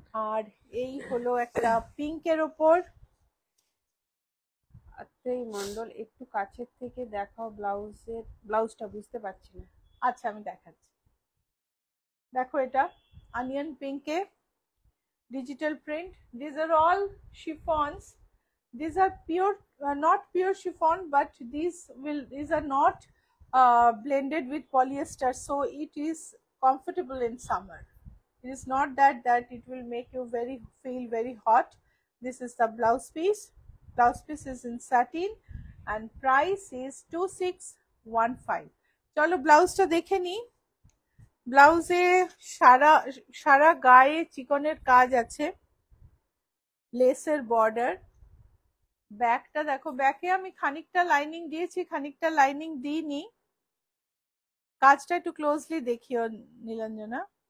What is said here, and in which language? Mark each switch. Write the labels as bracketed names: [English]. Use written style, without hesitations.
[Bangla] আর এই হলো একটা পিঙ্কের ওপর। এই মন্ডল একটু কাছের থেকে দেখাও, ব্লাউজটা বুঝতে পারছি না। আচ্ছা আমি দেখাচ্ছি, দেখো এটা onion পিঙ্কে digital print. [English] These are all chiffons. These are pure, not pure chiffon, but these are not blended with polyester, so it is comfortable in summer. It is not that it will make you feel very hot. This is the blouse piece. Blouse piece is in satin and price is 2615. [Bangla] চলো ব্লাউজটা দেখে নি। ব্লাউজে সারা গায়ে চিকনের কাজ আছে, লেসের border. ব্যাকটা দেখো, ব্যাকে আমি খানিকটা লাইনিং দিয়েছি, খানিকটা লাইনিং দিইনি। কাজটা একটু ক্লোজলি দেখিও নীলাঞ্জনা।